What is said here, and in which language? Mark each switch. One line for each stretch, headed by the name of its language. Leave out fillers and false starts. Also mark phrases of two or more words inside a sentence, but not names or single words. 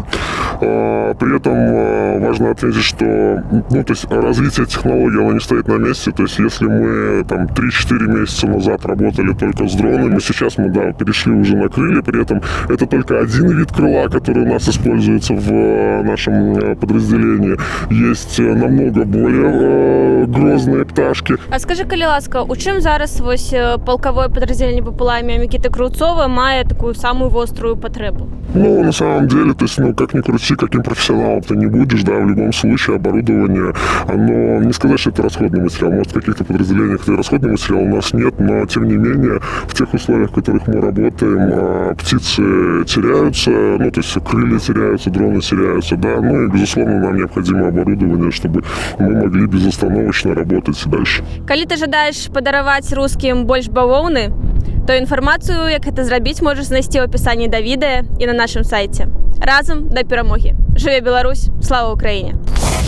Russian: При этом важно отметить, что развитие технологий, оно не стоит на месте. То есть если мы 3-4 месяца назад работали только с дронами, сейчас мы перешли уже на крылья, при этом это только один вид крыла, который у нас используется в нашем подразделении. Есть намного более грозные пташки.
Ukrainian: А скажи, будь ласка, у чим зараз ось полковое подразделение БПЛА ім'я Микити Кравцова має таку
Russian: самую острую
Ukrainian: потребу?
Russian: Ну, на самом деле, то есть, как ни крути, каким профессионалом ты не будешь, в любом случае оборудование, оно, не сказать, что это расходный материал, может, в каких-то подразделениях это расходный материал у нас нет, но, тем не менее, в тех условиях, в которых мы работаем, птицы теряются, то есть, крылья теряются, дроны теряются, и, безусловно, нам необходимо оборудование, чтобы мы могли безостановочно работать дальше.
Ukrainian: Коли ти жадаєш подарувати русским більш бавовни, то інформацію, як це зробити, можеш знайти в описанні до відео і на нашому сайті. Разом до перемоги! Живе Білорусь! Слава Україні!